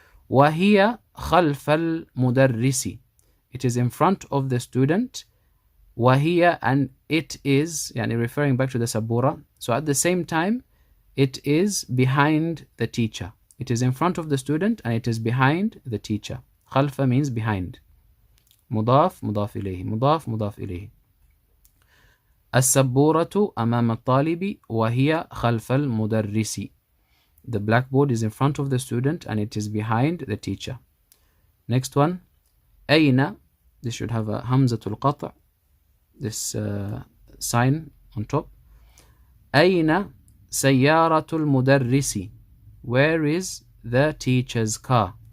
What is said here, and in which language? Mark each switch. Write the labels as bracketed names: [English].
[Arabic] وهي خلف المدرس, [English] it is in front of the student. وهي, and it is, yani referring back to the sabura. So at the same time, it is behind the teacher. It is in front of the student and it is behind the teacher. خلف means behind. [Arabic] مضاف مضاف إليه, مضاف مضاف إليه. السبورة أمام الطالب وهي خلف المدرس. [English] The blackboard is in front of the student and it is behind the teacher. Next one. أين, this should have a hamzatul qat', this sign on top. [Arabic] أين سيارة المدرس, [English] where is the teacher's car?